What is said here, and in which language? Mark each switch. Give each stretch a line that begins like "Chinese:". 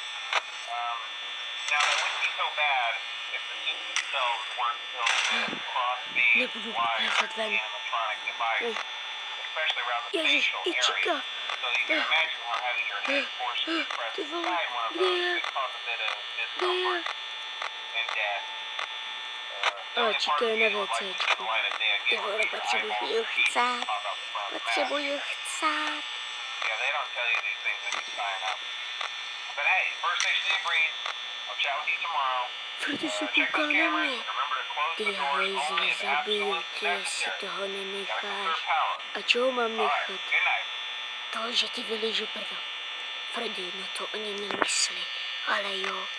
English: Now, that wouldn't be so bad if the suits themselves weren't filled with cross-beads, wires, and animatronic devices, especially around the facial area. So you can imagine how having your head forcefully pressed inside one of those could cause a bit of discomfort and death.
Czech: Čika je na WCčku. Ty vole, potřebuji chcát.
English: Yeah, they don't tell you these things when you sign up. But hey, first station of the breeze. I'll chat with you tomorrow.
Czech: Freddy se kouká na mě. Ty hajzle, zabiju tě, jestli toho nenecháš. A čeho mám nechat? To, že ti vylížu prdel. Freddy, na to ani nemyslí, ale jo.